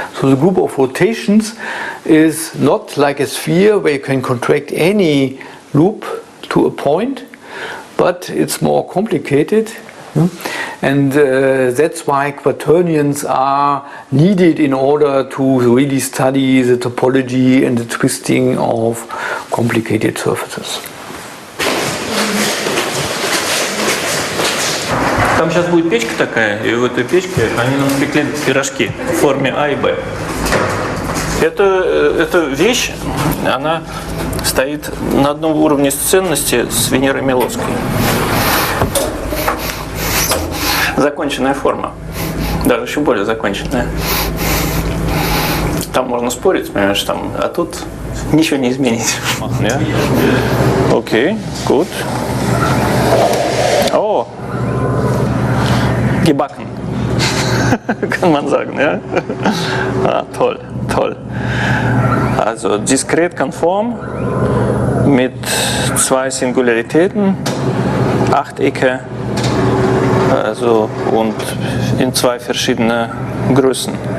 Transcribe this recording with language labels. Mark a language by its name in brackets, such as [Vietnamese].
[English] So the group of rotations is not like a sphere where you can contract any loop to a point, but it's more complicated. And that's why quaternions are needed in order to really study the topology and the twisting of complicated surfaces. [Russian] Там сейчас будет печка такая, и в этой печке они нам спекли пирожки в форме А и Б. Эта вещь, она стоит на одном уровне с ценности с Венерой Милоской. Законченная форма, даже еще более законченная. Там можно спорить, понимаешь, там, а тут ничего не изменить. [English] Okay, good. [German] Oh, gebacken, kann man sagen, ja? Ah, toll, toll. Also diskret konform mit 2 Singularitäten, Achtecke, also und in 2 verschiedene Größen.